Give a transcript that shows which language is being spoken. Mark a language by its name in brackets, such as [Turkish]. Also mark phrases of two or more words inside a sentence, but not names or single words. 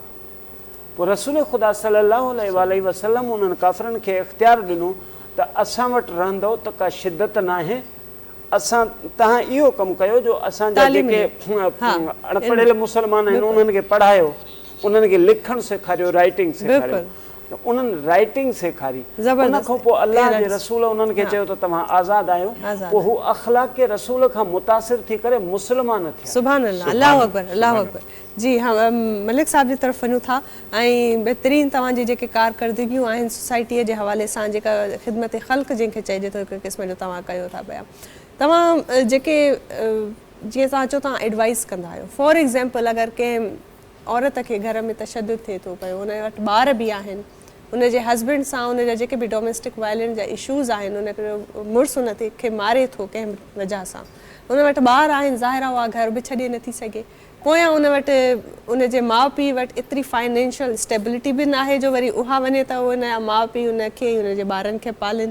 [Sindhi] पोइ रसूल ख़ुदा [Arabic] صلى الله عليه وسلم [Sindhi] उन्हनि काफ़रनि खे इख़्तियार ॾिनो त असां वटि रहंदो त का शिदत न आहे, असां तव्हां इहो कमु कयो जो असांजा जेके अणपढ़ियल मुस्लमान आहिनि उन्हनि खे पढ़ायो, उन्हनि खे लिखणु सेखारियो, राइटिंग सेखारियो। उन्हनि राइटिंग सेखारी। उन खां पोइ अल्लाह जे रसूल उन्हनि खे चयो त तव्हां आज़ादु आहियो, पोइ हू अख़लाक़ रसूल खां मुतासिर थी करे मुस्लमान थिया। [Arabic] سبحان الله، الله أكبر، الله أكبر. [Sindhi] जी हाँ, मलिक साहब जी तरफ़ वञूं था ऐं बहितरीनु तव्हांजी जेके कारकर्दगियूं आहिनि सोसाइटीअ जे हवाले सां, जेका ख़िदमत ख़ल्क़ जंहिंखे चइजे थो, हिकु क़िस्म जो तव्हां कयो था पिया, तव्हां जेके जीअं तव्हां चओ तव्हां एडवाइस कंदा आहियो। [English] for example [Sindhi] अगरि कंहिं औरत खे घर में तशद्दुद थिए थो पियो, उन वटि ॿार बि आहिनि, उनजे हस्बैंड सां उनजा जेके बि [English] domestic violence [Sindhi] जा इशूज़ आहिनि, उनखे मुड़ुसु उन खे मारे थो कंहिं वजह सां, उन वटि ॿार आहिनि, ज़ाहिर आहे उहा घर बि छॾे नथी सघे, पोयां उन वटि उनजे माउ पीउ वटि एतिरी [English] financial stability [Sindhi] बि न आहे जो वरी उहा वञे त उनजा माउ पीउ उनखे ऐं उनजे ॿारनि खे पालनि।